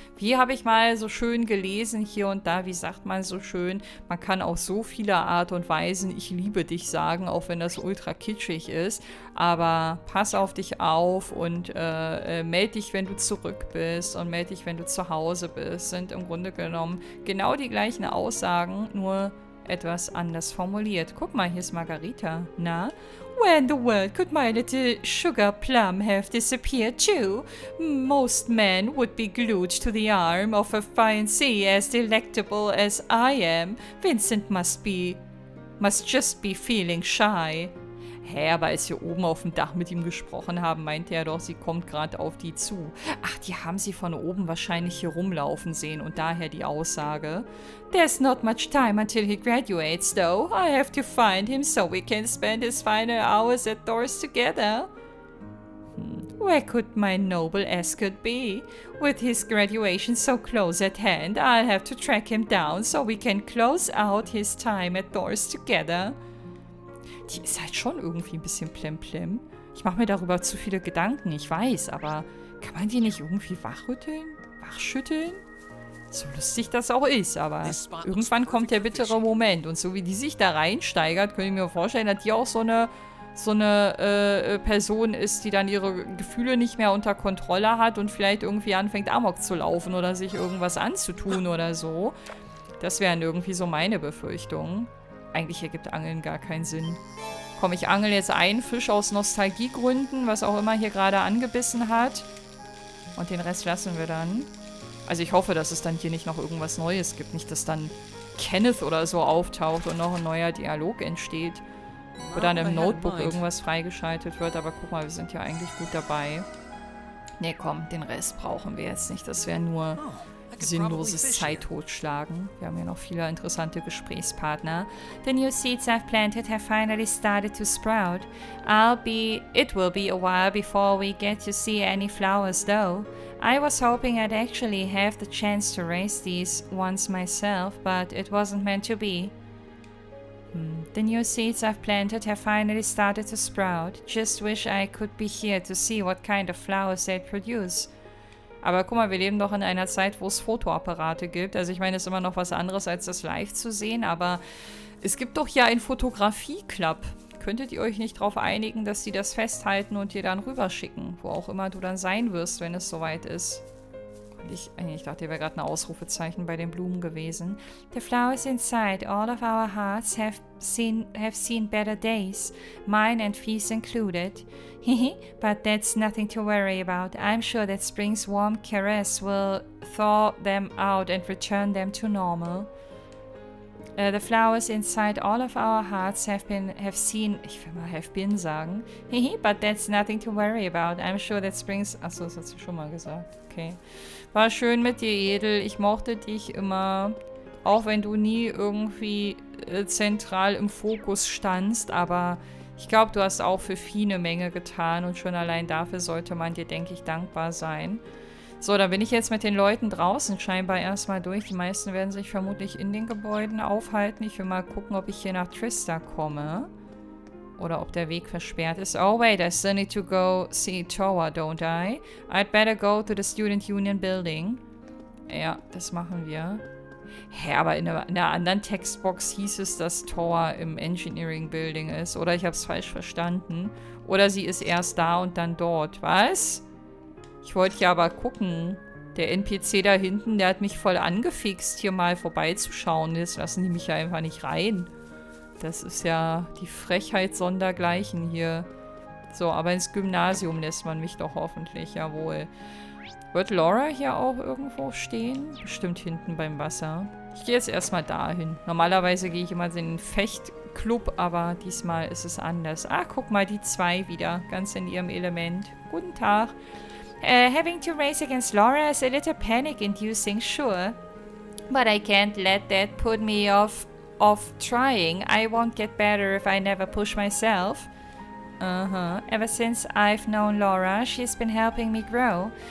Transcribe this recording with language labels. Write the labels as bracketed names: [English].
[German] Wie habe ich mal so schön gelesen hier und da, wie sagt man so schön, man kann auf so viele Art und Weisen ich liebe dich sagen, auch wenn das ultra kitschig ist, aber pass auf dich auf und melde dich, wenn du zurück bist und melde dich, wenn du zu Hause bist, sind im Grunde genommen genau die gleichen Aussagen, nur etwas anders formuliert. Guck mal, hier ist Margarita. Na? [English] Where in the world could my little sugar plum have disappeared to? Most men would be glued to the arm of a fiancé as delectable as I am. Vincent must just be feeling shy. [German] Hä, aber als wir oben auf dem Dach mit ihm gesprochen haben, meinte er doch, sie kommt gerade auf die zu. Ach, die haben sie von oben wahrscheinlich hier rumlaufen sehen und daher die Aussage. [English] There's not much time until he graduates, though. I have to find him so we can spend his final hours at Thor's together. Where could my noble escort be? With his graduation so close at hand, I'll have to track him down so we can close out his time at Thor's together. [German] Die ist halt schon irgendwie ein bisschen plemplem. Ich mache mir darüber zu viele Gedanken, ich weiß, aber kann man die nicht irgendwie wachschütteln? So lustig das auch ist, aber irgendwann kommt der bittere Moment. Und so wie die sich da reinsteigert, könnte ich mir vorstellen, dass die auch so eine Person ist, die dann ihre Gefühle nicht mehr unter Kontrolle hat und vielleicht irgendwie anfängt Amok zu laufen oder sich irgendwas anzutun oder so. Das wären irgendwie so meine Befürchtungen. Eigentlich ergibt Angeln gar keinen Sinn. Komm, ich angel jetzt einen Fisch aus Nostalgiegründen, was auch immer hier gerade angebissen hat. Und den Rest lassen wir dann. Also ich hoffe, dass es dann hier nicht noch irgendwas Neues gibt. Nicht, dass dann Kenneth oder so auftaucht und noch ein neuer Dialog entsteht. Oder an einem Notebook irgendwas freigeschaltet wird. Aber guck mal, wir sind ja eigentlich gut dabei. Nee, komm, den Rest brauchen wir jetzt nicht. Das wäre nur sinnloses Zeit-Totschlagen. Wir haben ja noch viele interessante Gesprächspartner. [English] The new seeds I've planted have finally started to sprout. It will be a while before we get to see any flowers though. I was hoping I'd actually have the chance to raise these ones myself, but it wasn't meant to be. The new seeds I've planted have finally started to sprout. Just wish I could be here to see what kind of flowers they'd produce. [German] Aber guck mal, wir leben doch in einer Zeit, wo es Fotoapparate gibt. Also ich meine, es ist immer noch was anderes, als das live zu sehen, aber es gibt doch hier einen Fotografie-Club. Könntet ihr euch nicht darauf einigen, dass die das festhalten und dir dann rüberschicken? Wo auch immer du dann sein wirst, wenn es soweit ist. Ich dachte, hier wäre gerade ein Ausrufezeichen bei den Blumen gewesen. [English] The flowers inside all of our hearts have seen better days, mine and Fee's included. But that's nothing to worry about. I'm sure that spring's warm caress will thaw them out and return them to normal. The flowers inside all of our hearts have seen, [German] ich will mal [English] have been [German] sagen. [English] But that's nothing to worry about. I'm sure that spring's, [German] achso, das hat sie schon mal gesagt. Okay. War schön mit dir, Edel. Ich mochte dich immer, auch wenn du nie irgendwie zentral im Fokus standst, aber ich glaube, du hast auch für Vieh eine Menge getan und schon allein dafür sollte man dir, denke ich, dankbar sein. So, dann bin ich jetzt mit den Leuten draußen scheinbar erstmal durch. Die meisten werden sich vermutlich in den Gebäuden aufhalten. Ich will mal gucken, ob ich hier nach Trista komme. Oder ob der Weg versperrt ist. [English] Oh wait, I still need to go see Tower, don't I? I'd better go to the Student Union Building. [German] Ja, das machen wir. Hä, aber in der anderen Textbox hieß es, dass Tower im Engineering Building ist. Oder ich habe es falsch verstanden. Oder sie ist erst da und dann dort. Was? Ich wollte ja aber gucken. Der NPC da hinten, der hat mich voll angefixt, hier mal vorbeizuschauen. Jetzt lassen die mich ja einfach nicht rein. Das ist ja die Frechheit sondergleichen hier. So, aber ins Gymnasium lässt man mich doch hoffentlich, jawohl. Wird Laura hier auch irgendwo stehen? Bestimmt hinten beim Wasser. Ich gehe jetzt erstmal dahin. Normalerweise gehe ich immer in den Fechtclub, aber diesmal ist es anders. Ah, guck mal, die zwei wieder. Ganz in ihrem Element. Guten Tag. [English] Having to race against Laura is a little panic-inducing, sure. But I can't let that put me off trying. I won't get better if I never push myself. Ever since I've known Laura, she's been helping me grow.